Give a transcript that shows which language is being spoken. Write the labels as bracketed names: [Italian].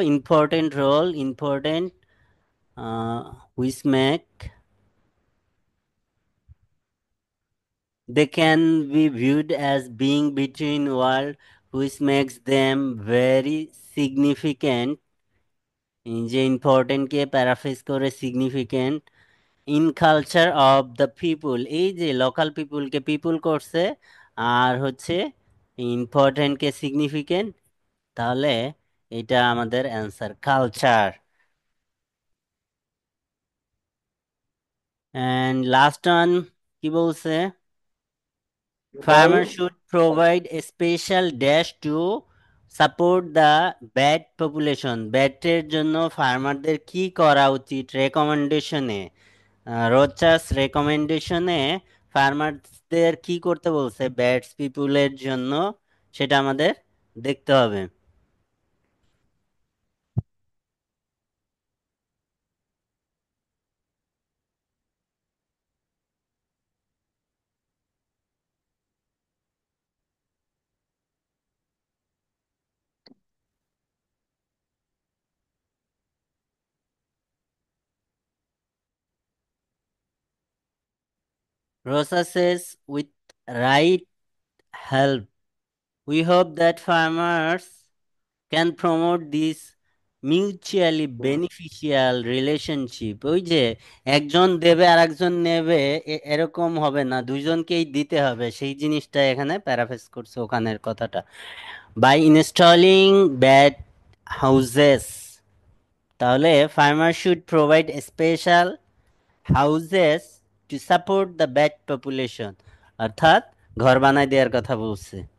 [English] Important role, important which make, they can be viewed as being between world, which makes them very significant। [Bangla] এই যে important কে paraphrase করে [English] significant in culture of the people, [Bangla] এই যে local পিপুলকে পিপুল করছে, আর হচ্ছে important কে significant, তাহলে এটা আমাদের answer culture. [English] and last one [Bangla] কি বলছে? বল। [English] Farmers should provide a special dash to support the bat population. [Bangla] ব্যাটের জন্য ফার্মারদের কি করা উচিত? রেকমেন্ডেশনে, রোচাস রেকমেন্ডেশনে ফার্মারদের কি করতে বলছে ব্যাটস পিপুলের জন্য, সেটা আমাদের দেখতে হবে। [English] Rosa says, with right help, we hope that farmers can promote this mutually beneficial relationship. [Bangla] ওই যে একজন দেবে আর একজন নেবে, এরকম হবে না, দুইজনকেই দিতে হবে, সেই জিনিসটা এখানে প্যারাফ্রেজ করছে ওখানের কথাটা। [English] by installing bat houses, তাহলে farmer should provide special houses to support the bat population, [Bangla] অর্থাৎ ঘর বানায় দেওয়ার কথা বলছে।